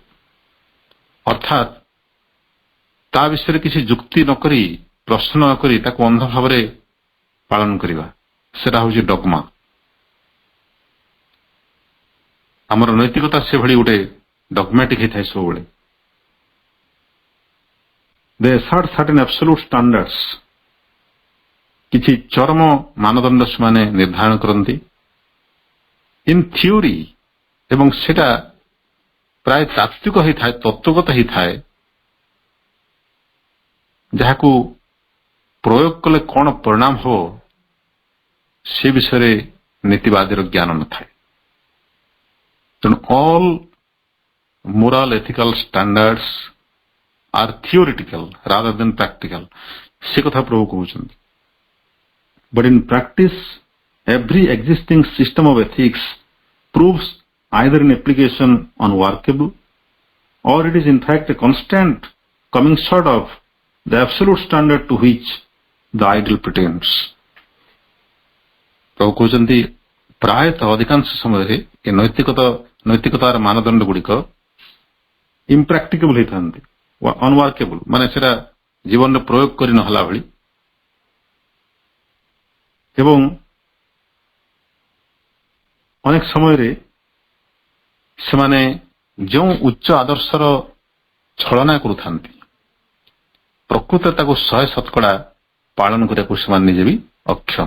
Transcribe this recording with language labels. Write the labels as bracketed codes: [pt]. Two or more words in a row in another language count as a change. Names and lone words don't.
[or] ଅର୍ଥାତ୍ ତା ବିଷୟରେ କିଛି ଯୁକ୍ତି ନ କରି, ପ୍ରଶ୍ନ ନ କରି ତାକୁ ଅନ୍ଧ ଭାବରେ ପାଳନ କରିବା, ସେଟା ହଉଛି ଡଗମା। ଆମର ନୈତିକତା ସେଭଳି ଗୋଟେ ଡଗମେଟିକ ହେଇଥାଏ ସବୁବେଳେ। [en] They assert certain absolute standards, [or] କିଛି ଚରମ ମାନଦଣ୍ଡ ସେମାନେ ନିର୍ଦ୍ଧାରଣ କରନ୍ତି [en] in theory, [or] ଏବଂ ସେଟା ପ୍ରାୟ ତାତ୍ତ୍ୱିକ ହେଇଥାଏ, ତତ୍ତ୍ୱଗତ ହେଇଥାଏ, ଯାହାକୁ ପ୍ରୟୋଗ କଲେ କଣ ପରିଣାମ ହେବ ସେ ବିଷୟରେ ନୀତିବାଦୀର ଜ୍ଞାନ ନଥାଏ। [en] ତେଣୁ all moral ethical standards are theoretical rather than practical, [or] ସେ କଥା ପ୍ରଭୁ କହୁଛନ୍ତି। [en] But in practice, every existing system of ethics proves either in application unworkable, or it is in fact a constant coming short of the absolute standard to which the ideal pretends. [or] ପ୍ରଭୁ କହୁଛନ୍ତି ପ୍ରାୟତଃ ଅଧିକାଂଶ ସମୟରେ ଏ ନୈତିକତାର ମାନଦଣ୍ଡ ଗୁଡ଼ିକ ଇମ୍ପ୍ରାକ୍ଟିକେବଲ ହେଇଥାନ୍ତି, ଅନୱାର୍କେବଲ, ମାନେ ସେଟା ଜୀବନରେ ପ୍ରୟୋଗ କରି ନହେଲା ଭଳି, ଏବଂ ଅନେକ ସମୟରେ ସେମାନେ ଯେଉଁ ଉଚ୍ଚ ଆଦର୍ଶର ଛଳନା କରୁଥାନ୍ତି ପ୍ରକୃତରେ ତାକୁ 100% ପାଳନ କରିବାକୁ ସେମାନେ ନିଜେ ବି ଅକ୍ଷମ।